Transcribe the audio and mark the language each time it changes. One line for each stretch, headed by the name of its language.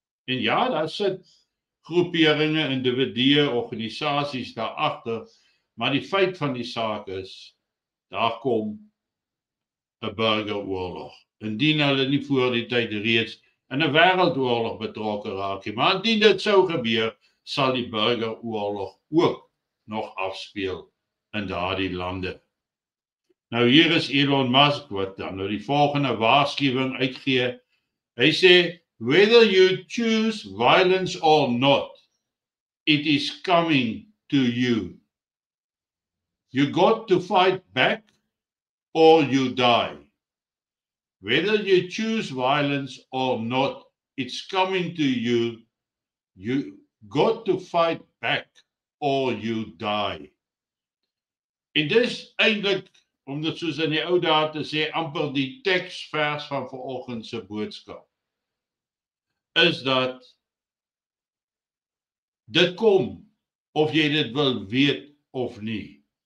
Afrikaans: En ja, daar sit groeperinge, individue, organisasies daar agter, maar die feit van die saak is, daar kom 'n burgeroorlog. Indien hulle nie voor die tyd reeds in 'n wêreldoorlog betrokke raak nie, maar indien dit sou gebeur, sal die burgeroorlog ook nog afspeel in daardie lande. Nou hier is Elon Musk wat dan nou die volgende waarskuwing uitgee. Hy sê,
English: whether you choose violence or not, it is coming to you. You got to fight back or you die. Whether you choose violence or not, it's coming to you. You got to fight back or you die.
Afrikaans: En dis eintlik, om dit soos in die ou dae te sê, amper die teksvers van vanoggend se boodskap, is dat dit kom, of jy dit wil weet of nie.